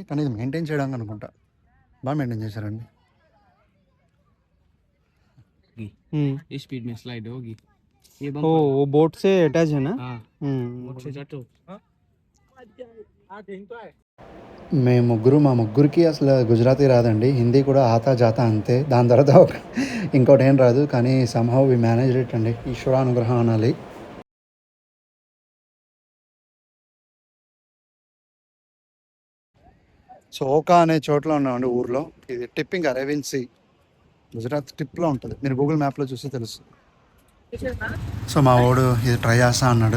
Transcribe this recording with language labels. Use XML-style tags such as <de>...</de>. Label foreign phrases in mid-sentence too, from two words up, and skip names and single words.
<te>కానీ ఇది మెయింటైన్ చేయడానికి అనుకుంటా. బాగా మెయింటైన్ చేశారండి.</te> <hi>इस स्पीड में स्लाइड होगी ये ओ वो बोट से अटैच है ना। हाँ हम्म। से जाटो</hi> <te>మేము మా ముగ్గురికి అసలు గుజరాతీ రాదండి. హిందీ కూడా</te> <hi>आता जाता</hi> <te>అంతే. దాని తర్వాత ఇంకోటి ఏం రాదు. కానీ</te> <en>somehow we managed it</en> <te>అండి. ఈశ్వరానుగ్రహం అనాలి. సో ఓకా అనే చోట్ల ఉన్నామండి ఊర్లో. ఇది</te> <en>tipping Arabian Sea.</en> <te>గుజరాత్ టిప్‌లో ఉంటది. మీరు గూగుల్ మ్యాప్‌లో చూస్తే తెలుస్తుంది. సో మా వాడు ఇది ట్రై చేస్తా అన్నాడు.</te>